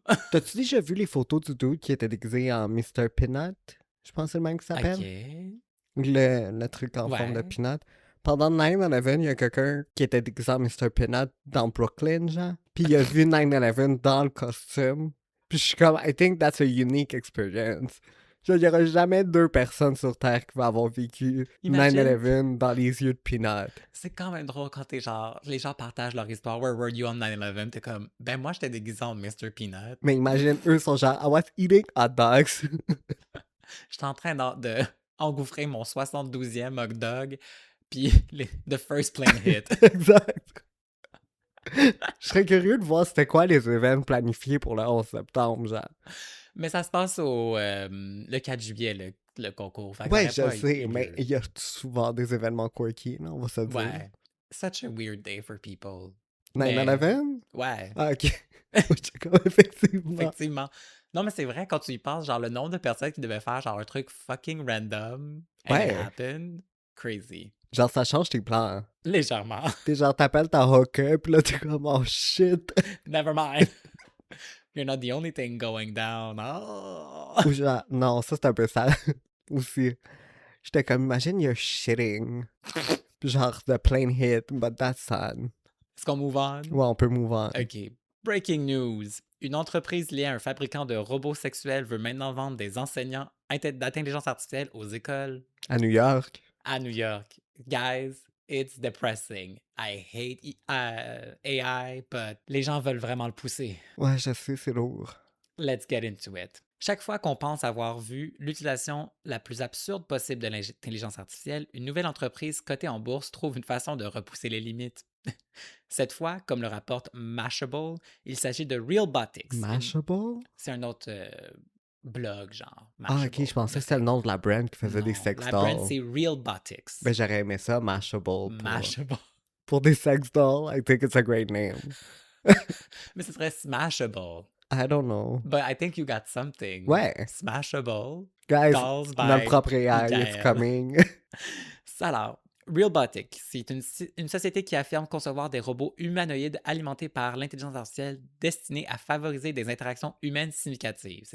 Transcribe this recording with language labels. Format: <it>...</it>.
<fr>T'as-tu déjà vu les photos du dude qui était déguisé en Mr. Peanut? Je pense que c'est le même qui s'appelle. Ok. Le truc en forme de peanut. Pendant 9/11, il y a quelqu'un qui était déguisé en Mr. Peanut dans Brooklyn, genre. Puis il a vu 9/11 dans le costume. Puis je suis comme,</fr> <en>I think that's a unique experience.</en> <fr>Genre, il n'y aura jamais 2 personnes sur Terre qui vont avoir vécu 9/11 dans les yeux de Peanut. C'est quand même drôle quand t'es genre, les gens partagent leur histoire.</fr> <en>Where were you on 9/11?</en> <fr>T'es comme, ben moi j'étais déguisé en Mr. Peanut. Mais imagine, eux sont genre,</fr> <en>I was eating hot dogs.</en> <fr>J'étais en train de engouffrer mon 72e hot dog.</fr> <en>Puis the first plane hit.</en> <fr>Exact. Je serais curieux de voir c'était quoi les événements planifiés pour le 11 septembre, genre. Mais ça se passe le 4 juillet, le concours. Ouais, je sais, mais il y a souvent des événements quirky, non, on va se dire. Ouais.</fr> <en>Such a weird day for people. 9/11?</en> <fr>Ouais. Ah, ok. Effectivement. Effectivement. Non, mais c'est vrai, quand tu y penses, genre, le nombre de personnes qui devaient faire, genre, un truc fucking random,</fr> <en>and it happened, crazy.</en> <fr>Genre, ça change tes plans. Légèrement. T'es genre, t'appelles ta hooker, pis là, t'es comme, oh shit.</fr> <en>Never mind. You're not the only thing going down. Oh.</en> <fr>Ou genre, non, ça c'est un peu ça aussi. J'étais comme,</fr> <en>imagine you're shitting. Genre, the plane hit, but that's sad.</en> <fr>Est-ce qu'on move on? Ouais, on peut move on.</fr> <en>OK. Breaking news.</en> <fr>Une entreprise liée à un fabricant de robots sexuels veut maintenant vendre des enseignants d'intelligence artificielle aux écoles. À New York. À New York.</fr> <en>Guys, it's depressing. I hate AI, but</en> <fr>les gens veulent vraiment le pousser. Ouais, je sais, c'est lourd.</fr> <en>Let's get into it.</en> <fr>Chaque fois qu'on pense avoir vu l'utilisation la plus absurde possible de l'intelligence artificielle, une nouvelle entreprise cotée en bourse trouve une façon de repousser les limites. Cette fois, comme le rapporte Mashable, il s'agit de Realbotix. Mashable? C'est un autre blog, genre. Mashable. Ah, ok, je pensais que c'était le nom de la brand qui faisait des sex dolls. La brand, c'est Realbotix. Ben, j'aurais aimé ça, Mashable. Mashable. Pour des sex dolls,</fr> <en>I think it's a great name.</en> <fr>Mais ce serait Smashable.</fr> <en>I don't know. But I think you got something.</en> <fr>Ouais. Smashable.</fr> <en>Guys, Dolls by</en> <fr>notre propre AI,</fr> <en>it's coming.</en> <fr>Alors, Realbotix, c'est une société qui affirme concevoir des robots humanoïdes alimentés par l'intelligence artificielle destinés à favoriser des interactions humaines significatives.</fr>